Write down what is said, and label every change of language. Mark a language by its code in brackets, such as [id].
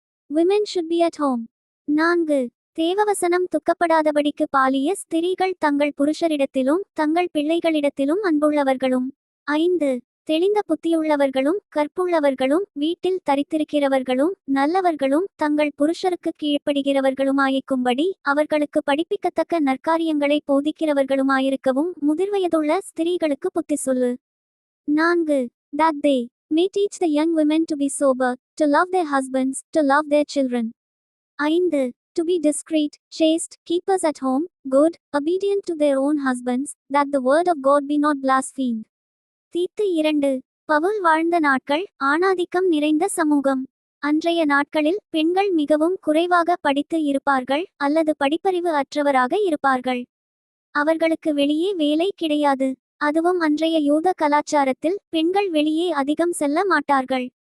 [en] Women should be at home. [ta] 4. தேவவசனம் துக்கப்படாதபடிக்கு பாலிய ஸ்திரீகள் தங்கள் புருஷரிடத்திலும் தங்கள் பிள்ளைகளிடத்திலும் அன்புள்ளவர்களும். 5. தெளிந்த புத்தியுள்ளவர்களும் கற்புள்ளவர்களும் வீட்டில் தரித்திருக்கிறவர்களும் நல்லவர்களும் தங்கள் புருஷருக்கு கீழ்ப்படுகிறவர்களுமாயிருக்கும்படி அவர்களுக்கு படிப்பிக்கத்தக்க நற்காரியங்களை போதிக்கிறவர்களுமாயிருக்கவும் முதிர்வயதுள்ள ஸ்திரீகளுக்கு புத்தி சொல்லு. 4. [en] That they may teach the young women to be sober, to love their husbands, to love their children. 5. To be discreet, chaste, keepers at home, good, obedient to their own husbands, that the word of God be not blasphemed. [ta] தீத்து 2. பவுல் வாழ்ந்த நாட்கள் ஆணாதிக்கம் நிறைந்த சமூகம். அன்றைய நாட்களில் பெண்கள் மிகவும் குறைவாக படித்து இருப்பார்கள் அல்லது படிப்பறிவு அற்றவராக இருப்பார்கள். அவர்களுக்கு வெளியே வேலை கிடையாது. அதுவும் அன்றைய யூத கலாச்சாரத்தில் பெண்கள் வெளியே அதிகம் செல்ல மாட்டார்கள்.